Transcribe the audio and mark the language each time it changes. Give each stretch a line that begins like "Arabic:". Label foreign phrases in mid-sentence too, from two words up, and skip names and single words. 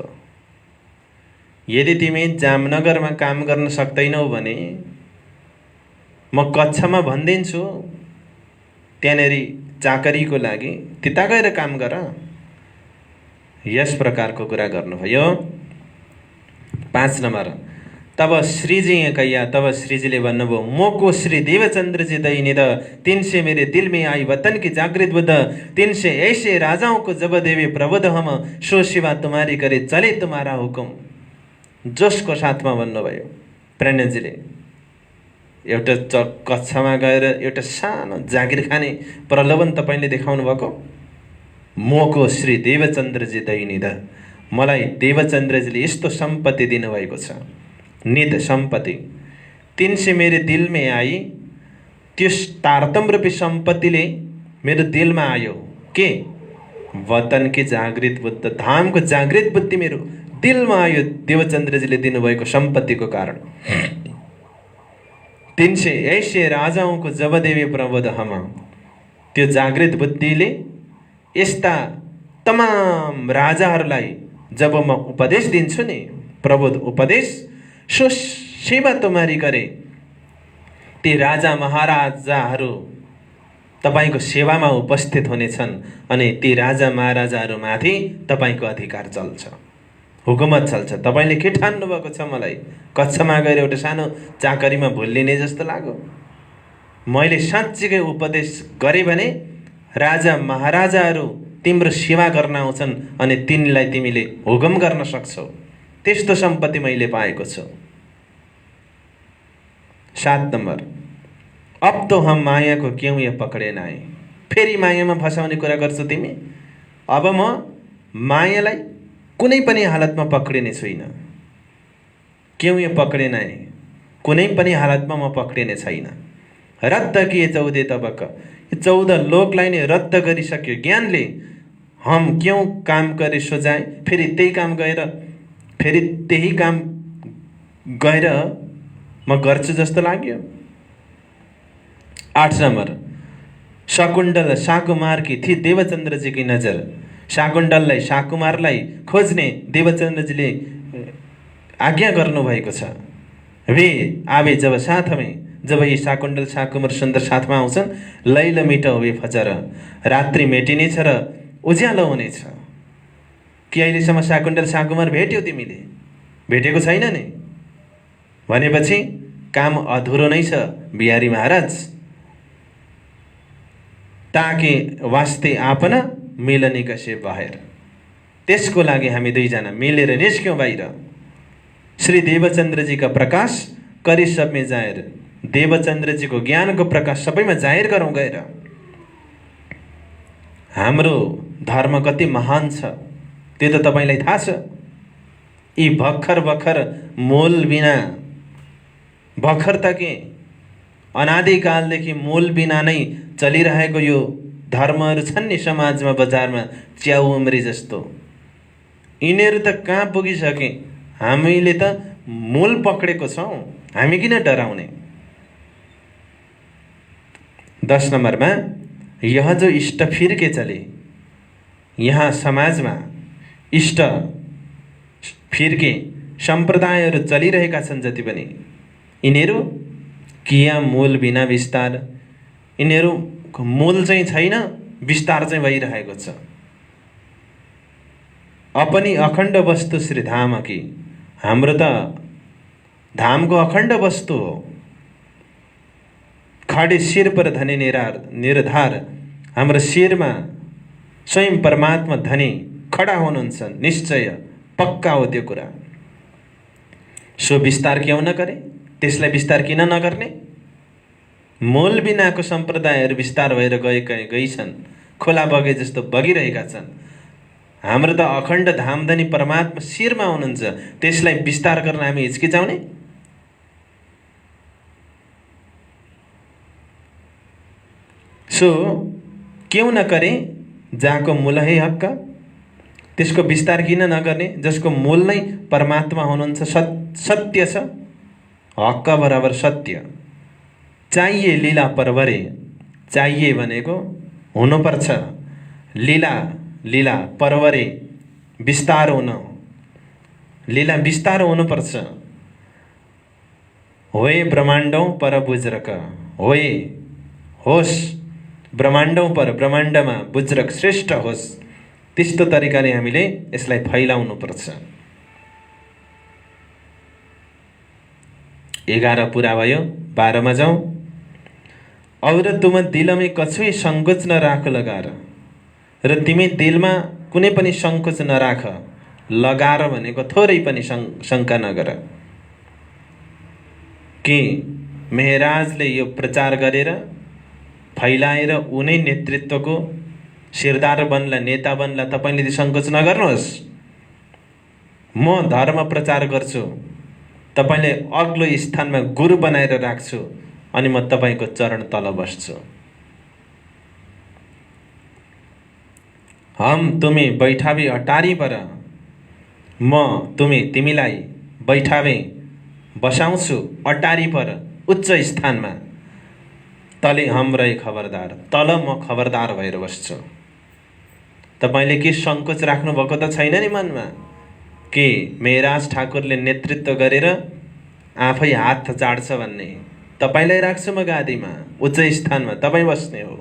Nepali: यदि तिमी जामनगरमा काम गर्न सक्दैनौ भने म कक्षामा भनिदिन्छु, त्यहाँनेर चाकरीको लागि त्यता गएर काम गर। यस प्रकारको कुरा गर्नुभयो।
Hindi: 5 नम्बर, तब श्रीजी कैया,
Nepali: तब श्रीजीले भन्नुभयो
Hindi: मोको श्री देवचंद्र जी दैनिद 300 मेरे दिल में आई वतन की जागृत बुद्ध, 300 ऐसे राजाओं को जब देवे प्रबुद्ध हम, सो शिवा तुम्हारी करे चले तुम्हारा हुकुम।
Nepali: जोसको साथमा भन्नुभयो प्रणयजीले। एउटा कक्षामा गएर एउटा सानो जागिर खाने प्रलोभन तपाईँले देखाउनु भएको। मोको श्री देवचन्द्रजी दैनिद, मलाई देवचन्द्रजीले यस्तो सम्पत्ति दिनुभएको छ, निध सम्पत्ति।
Hindi: 300 मेरे दिल में आई,
Nepali: त्यो तारतम रूपी सम्पत्तिले मेरो दिलमा आयो। के?
Hindi: वतन की जागृत बुद्ध,
Nepali: धामको जागृत बुद्धि मेरो दिलमा आयो देवचन्द्रजीले दिनुभएको सम्पत्तिको कारण।
Hindi: 300 ऐसे राजाओं को जब देवे प्रबोध हम,
Nepali: त्यो जागृत बुद्धिले यस्ता तमाम राजाहरूलाई जब म उपदेश दिन्छु नि,
Hindi: प्रबोध उपदेश, सो सेवा तुम्हारी करे,
Nepali: ती राजा महाराजाहरू तपाईको सेवामा उपस्थित हुनेछन् अनि ती राजा महाराजाहरूमाथि तपाईको अधिकार चल्छ, हुकुमत चल्छ। तपाईले के ठान्नु भएको छ? मलाई कक्षामा गएर एउटा सानो चाकरीमा भुल्लिने जस्तो लाग्यो? मैले साँच्चीकै उपदेश गरे भने राजा महाराजाहरू तिम्रो सेवा गर्न आउँछन् अनि तिनलाई तिमीले हुकुम गर्न सक्छौ। त्यस्तो सम्पत्ति मैले पाएको छु।
Hindi: 7 नम्बर, अब तो हम माया को क्यों ये पकड़े नाए।
Nepali: फेरि मायामा फसाउने कुरा गर्छौ तिमी। अब म मायालाई कुनै पनि हालतमा पक्रिने छुइन।
Hindi: क्यों ये पकड़े नाए,
Nepali: कुनै पनि हालतमा म पक्रिने छैन।
Hindi: रद्द किए 14 तबक,
Nepali: 14 लोकलाई नै रद्द गरिसक्यो ज्ञानले।
Hindi: हम क्यों काम करे सो जाए,
Nepali: फेरि त्यही काम गएर फेरि त्यही काम गएर म गर्छु जस्तो लाग्यो।
Hindi: 8 नंबर, शकुंडल शाकुमार की थी देवचंद्र जी की नजर,
Nepali: शाकुन्तललाई शाकुमारलाई खोज्ने देवचन्द्रजीले आज्ञा गर्नुभएको छ।
Hindi: वे आवे जब साथ में,
Nepali: जब यी शाकुन्तल शाकुमार सुन्दर साथमा आउँछन्,
Hindi: लैल मिठो वे फजर,
Nepali: रात्रि मेटिनेछ र उज्यालो हुनेछ। कि अहिलेसम्म शाकुन्तल शाकुमार भेट्यौ तिमीले? भेटेको छैन नि भनेपछि काम अधुरो नै छ बिहारी महाराज।
Hindi: ताके वास्ते आपना मिलने कसे
Nepali: बाहिर, त्यसको लागि हामी दुईजना मिलेर निस्क्यौँ बाहिर।
Hindi: श्री देवचन्द्रजी का प्रकाश करी सब में जाहेर,
Nepali: देवचन्द्रजी को ज्ञान को प्रकाश सबैमा जाहेर गरौँ गएर। हाम्रो धर्म कति महान छ त्यो त तपाईलाई थाहा छ। यी भर्खर भर्खर मोल बिना, भर्खर त के अनादिकालदेखि मोल बिना नै चलिरहेको यो धर्महरू छन् नि समाजमा, बजारमा च्याउ उम्री जस्तो। यिनीहरू त कहाँ पुगिसके, हामीले त मूल पक्रेको छौँ, हामी किन डराउने। 10 नंबरमा
Hindi: यह जो इष्ट फिरके चले,
Nepali: यहाँ समाजमा इष्ट फिरके सम्प्रदायहरू चलिरहेका छन् जति पनि, यिनीहरू
Hindi: किया मूल बिना विस्तार,
Nepali: यिनीहरू मूल चाहिँ छैन, विस्तार चाहिँ भइरहेको छ।
Hindi: अपनी अखण्ड वस्तु श्री धाम की,
Nepali: हाम्रो त धामको अखण्ड वस्तु हो।
Hindi: खडे शिर पर धनी निर्धार,
Nepali: हाम्रो शिरमा स्वयं परमात्मा धनी खडा हुनुहुन्छ, निश्चय पक्का हो त्यो कुरा।
Hindi: सो विस्तार क्यों नगरे,
Nepali: त्यसलाई विस्तार किन नगर्ने। मूल बिनाको सम्प्रदायहरू विस्तार भएर गइछन्, खोला बगे जस्तो बगिरहेका छन्। हाम्रो त अखण्ड धामधनी परमात्मा शिरमा हुनुहुन्छ, त्यसलाई विस्तार गर्न हामी हिचकिचाउने।
Hindi: सो क्यों न करे जहाँको मूल है हक्क,
Nepali: त्यसको विस्तार किन नगर्ने जसको मूल नै परमात्मा हुनुहुन्छ, सत्य छ, हक्क बराबर सत्य।
Hindi: चाहिए लीला परवरे,
Nepali: चाहिए भनेको हुनुपर्छ,
Hindi: लीला लीला परवरे
Nepali: विस्तार हुन, लीला विस्तार हुनुपर्छ।
Hindi: होए ब्रह्माण्डौं पर बुज्रक,
Nepali: होए होस् ब्रह्माण्डौं पर, ब्रह्माण्डमा बुज्रक श्रेष्ठ होस्, त्यस्तो तरिकाले हामीले यसलाई फैलाउनुपर्छ। 11 पूरा भयो, 12 मा जाउँ।
Hindi: और तुम दिल में कछुई संकोच न राख लगार,
Nepali: र तिमी दिलमा कुनै पनि संकोच नराख। लगार भनेको थोरै पनि शंका नगर। कि मेहराजले यो प्रचार गरेर फैलाएर उनै नेतृत्वको सिरदार बन्ला, नेता बन्ला, तपाईले त्यो संकोच नगर्नुहोस्। म धर्म प्रचार गर्छु, तपाईले अग्लो स्थानमा गुरु बनाएर राख्छु, अनि म तपाईको चरण तल बस्छु।
Hindi: हम तुम्हें बैठावे अटारी पर,
Nepali: म तिमीलाई बैठावे बसाउँछु
Hindi: अटारी पर,
Nepali: उच्च स्थानमा।
Hindi: तले हम रहे खबरदार,
Nepali: तल म खबरदार भएर बस्छु। तपाईले के संकोच राख्नु भएको त छैन नि मनमा, कि मेहराज ठाकुरले नेतृत्व गरेर आफै हात चाड्छ भन्ने। तपाईलाई राख्छु म गादीमा, उच्च स्थानमा, तपाई बस्ने हो।